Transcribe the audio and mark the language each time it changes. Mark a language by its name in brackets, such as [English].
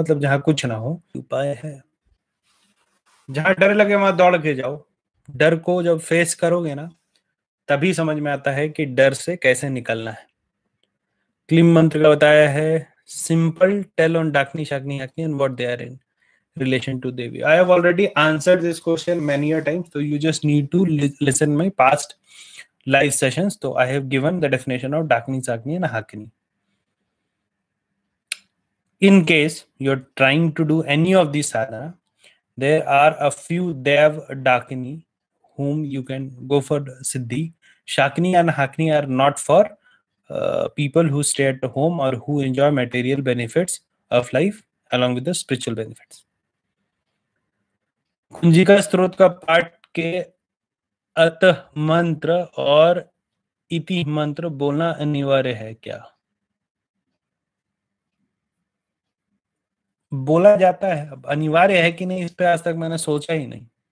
[Hindi] मतलब जहां कुछ ना हो उपाय है। जहां डर लगे वहां दौड़ के जाओ। डर को जब फेस करोगे ना, तभी समझ में आता है कि डर से कैसे निकलना है। क्लीम मंत्र का बताया है, [English] Simple tell on Dakini Shakini Hakini and what they are in relation to Devi. I have already answered this question many a times, so you just need to listen my past live sessions. So I have given the definition of Dakini, Sakni and Hakini. In case you're trying to do any of these sadhana, there are a few Dev Dakini whom you can go for Siddhi. Shakni and Hakni are not for people who stay at home or who enjoy material benefits of life along with the spiritual benefits. [Hindi] Kunjika स्त्रोत का पाठ के अतः मंत्र और इति मंत्र बोलना अनिवार्य है क्या? बोला जाता है, अब अनिवार्य है कि नहीं इस पे आज तक मैंने सोचा ही नहीं।